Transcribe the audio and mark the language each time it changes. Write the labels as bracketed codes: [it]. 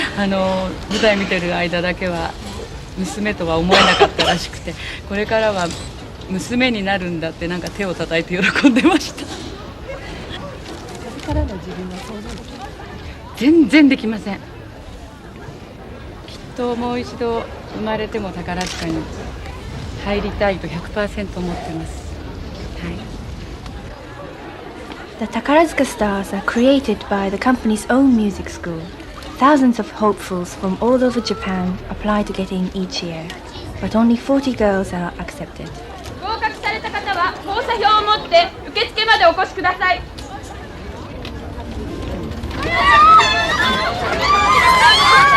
[ja] 舞台見てる間だけは娘とは思えなかったらしくて、これからは娘になるんだってなんか手を叩いて喜んでました。これからの自分は想像できます？全然できません。きっともう一度生まれても宝塚に入りたいと 100% 思ってます。はい。 [en] The Takarazuka stars are created by the company's own music school. Thousands of hopefuls from all over Japan apply to get in each year, but only 40 girls are accepted. [ja] 合格された方は交差票を持って受付までお越しください。